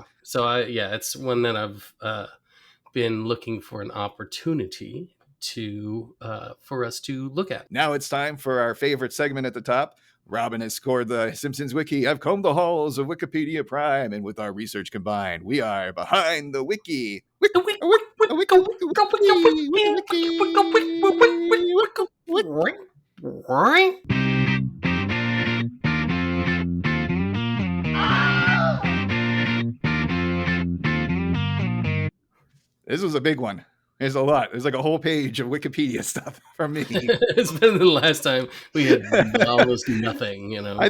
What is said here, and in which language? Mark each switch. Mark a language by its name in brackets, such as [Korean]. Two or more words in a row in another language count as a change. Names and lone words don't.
[English] So it's one that I've been looking for an opportunity to for us to look at. Now it's time for our favorite segment at the top, Robin has scored the Simpsons wiki. I've combed the halls of Wikipedia Prime, and with our research combined, we are behind the wiki. The A wiki, a wiki, wiki, wiki, wiki, wiki, wiki. This was a big one. There's a lot. There's like a whole page of Wikipedia stuff from me. It's better than the last time we had almost nothing, you know.